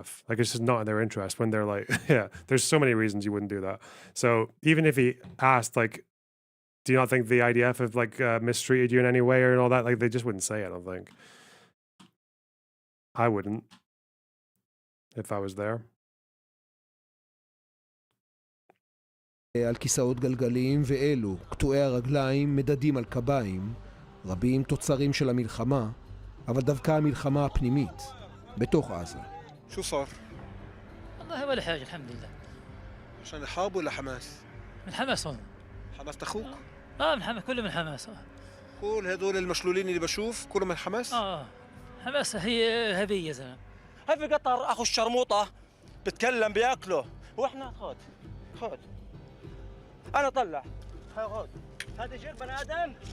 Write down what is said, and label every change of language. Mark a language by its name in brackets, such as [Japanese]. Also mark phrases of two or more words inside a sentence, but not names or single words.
[English] Like it's just not in their interest when they're like, yeah, there's so many reasons you wouldn't do that. So even if he asked, like, do you not think the IDF have like mistreated you in any way or all that? Like they just wouldn't say it, I don't think. I wouldn't if I was there. [Hebrew] על כיסאות גלגלים ואלו, קטועי הרגליים, מדדים על קביים, רבים תוצרים של המלחמה, אבל דווקא המלחמה הפנימית, בתוך עזה. [Arabic] شو صار؟ والله ولا حاجة الحمد لله. عشان الحرب ولا حماس؟ من حماس هون. حماس أخوك؟ من حماس، كله من حماس. كل هدول المشلولين اللي بشوف كلهم من حماس؟ حماس هي هبية يا زلمة. هاي في قطر اخو الشرموطه بتكلم بياكله واحنا خد انا طلع خد هذا جير بني ادم.